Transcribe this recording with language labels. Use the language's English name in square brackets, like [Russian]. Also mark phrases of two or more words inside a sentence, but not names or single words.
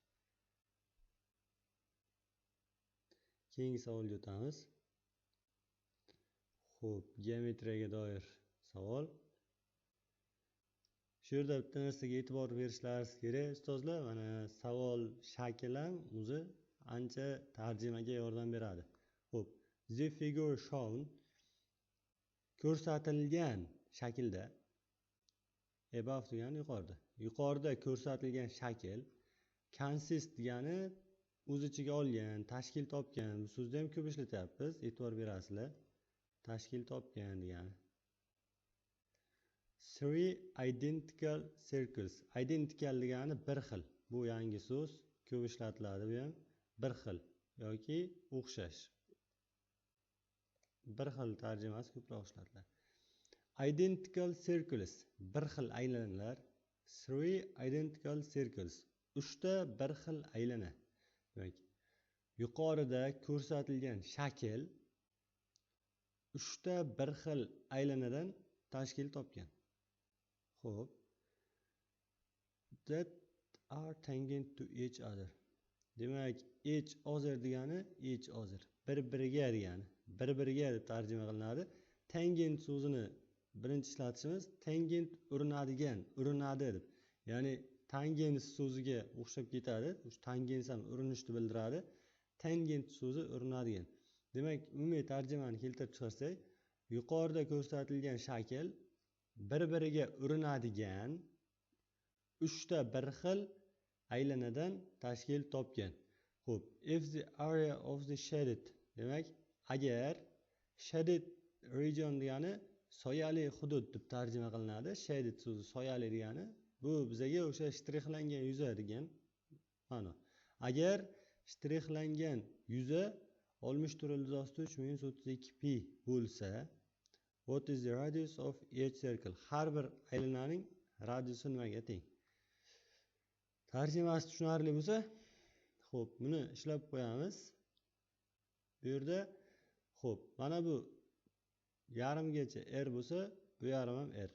[Uzbek] Keyingi savolga o'tamiz. Xo'p, geometriyaga doir savol. Shu yerda bitta narsaga e'tibor berishlaringiz kerak, ustozlar. Mana savol shakli ham o'zi ancha tarjimaga yordam beradi. Xo'p, [English] the figure shown [Uzbek] ko'rsatilgan shaklda above degani yuqorida. Yuqorida ko'rsatilgan shakl consist degani o'z ichiga olgan, tashkil topgan. Bu so'zni ham ko'p ishlatyapmiz, e'tibor berasizlar. Tashkil topgan degani. [English] Three identical circles. [Uzbek] Identical degani bir xil. Bu yangi so'z, ko'p ishlatiladi bu ham. Bir xil yoki o'xshash. Bir xil tarjimasi ko'proq ishlatiladi. [English] Identical circles. [Uzbek] Bir xil aylanalar. [English] Three identical circles. [Uzbek] 3 ta bir xil aylana. Demak, yuqorida ko'rsatilgan shakl 3 ta bir xil aylanadan tashkil topgan. Xo'p. [English] That are tangent to each other. Demak, each other [Uzbek] degani [English] each other. [Uzbek] Bir-biriga degani. Bir-biriga deb tarjima qilinadi. Tangent so'zini birinchi ishlatishimiz tangent urinadigan, urinadi deb. Ya'ni tangens so'ziga o'xshab ketadi. O'sha tangens ham urinishni bildiradi. Tangent so'zi urinadigan. Demak, umumiy tarjimani keltirib chiqarsak, yuqorida ko'rsatilgan shakl bir-biriga urinadigan 3 ta bir xil aylanadan tashkil topgan. Xo'p, [English] if the area of the shaded, [Uzbek] demak, agar [English] shaded region [Uzbek] degani soyali hudud deb tarjima qilinadi. Shaded so'zi soyali degani, bu bizga o'sha shtrixlangan yuza degan ma'no. Agar shtrixlangan yuza 64,32pi bo'lsa, [English] what is the radius of each circle? [Uzbek] Har bir aylananing radiusi nimaga teng? Tarjimasi tushunarli bo'lsa, xo'p, buni ishlab qo'yamiz. Bu yerda xo'p, mana bu yarimgacha r bo'lsa, bu yarim ham r.